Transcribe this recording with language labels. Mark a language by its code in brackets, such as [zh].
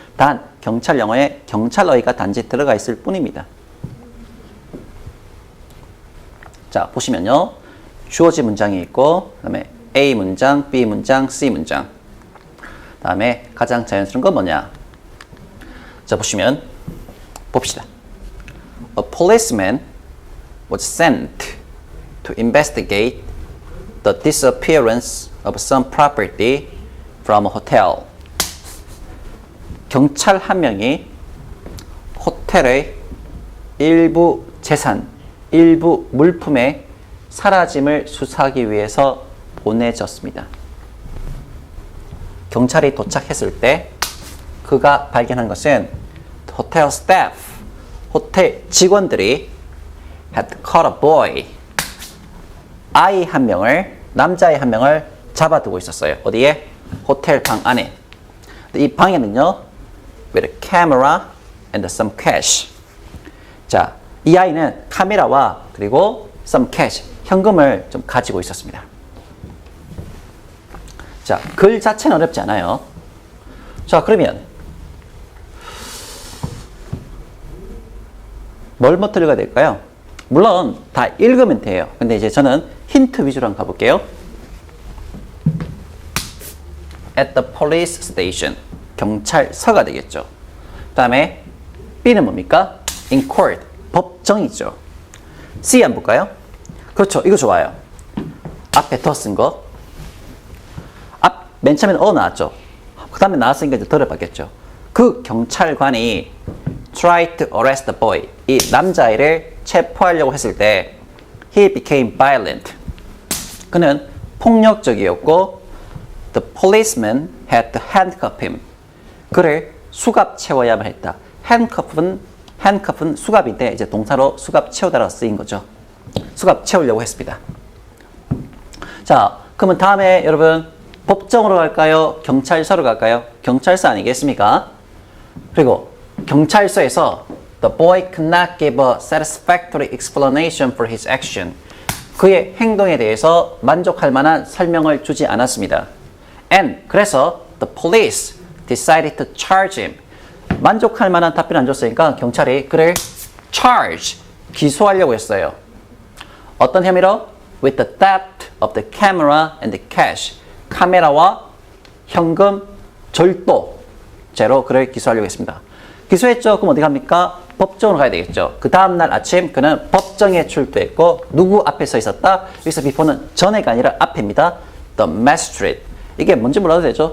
[ko] 단 경찰 영어에 경찰어휘가 단지 들어가 있을 뿐입니다. 자, 보시면요. 주어진 문장이 있고 그다음에 A 문장, B 문장, C 문장. 다음에 가장 자연스러운 건 뭐냐? 자, 보시면 봅시다. [en] A policeman was sent to investigate the disappearance of some property from a hotel. [ko] 경찰 한 명이 호텔의 일부 재산, 일부 물품의 사라짐을 수사하기 위해서 보내졌습니다. 경찰이 도착했을 때 그가 발견한 것은 호텔 staff, 호텔 직원들이 [en] had caught a boy, [ko] 아이 한 명을, 남자아이 한 명을 잡아두고 있었어요. 어디에? 호텔 방 안에. 이 방에는요, [en] with a camera and some cash. [ko] 자, 이 아이는 카메라와 그리고 some cash, 현금을 좀 가지고 있었습니다. 자, 글 자체는 어렵지 않아요. 자, 그러면 뭘부터 읽어야 될까요? 물론 다 읽으면 돼요. 근데 이제 저는 힌트 위주로 한번 가볼게요. [en] At the police station. [ko] 경찰서가 되겠죠. 그 다음에 B는 뭡니까? In court. 법정이죠. C 한번 볼까요? 그렇죠. 이거 좋아요. 앞에 더 쓴 거. 맨 처음에는 나왔죠. 그 다음에 나왔으니까 이제 덜을 받겠죠. 그 경찰관이 [en] try to arrest the boy. [ko] 이 남자아이를 체포하려고 했을 때 [en] he became violent. [ko] 그는 폭력적이었고 [en] the policeman had to handcuff him. [ko] 그를 수갑 채워야만 했다. handcuff는 수갑인데 이제 동사로 수갑 채우다라고 쓰인 거죠. 수갑 채우려고 했습니다. 자, 그러면 다음에 여러분 법정으로 갈까요? 경찰서로 갈까요? 경찰서 아니겠습니까? 그리고 경찰서에서 [en] the boy could not give a satisfactory explanation for his action. [ko] 그의 행동에 대해서 만족할 만한 설명을 주지 않았습니다. [en] And [ko] 그래서 [en] the police decided to charge him. [ko] 만족할 만한 답변 안 줬으니까 경찰이 그를 charge, 기소하려고 했어요. 어떤 혐의로? [en] With the theft of the camera and the cash. [ko] 카메라와 현금 절도죄로 그를 기소하려고 했습니다. 기소했죠? 그럼 어디 갑니까? 법정으로 가야 되겠죠. 그 다음날 아침 그는 법정에 출두했고 누구 앞에 서 있었다? 여기서 before는 전에가 아니라 앞입니다. The magistrate. 이게 뭔지 몰라도 되죠?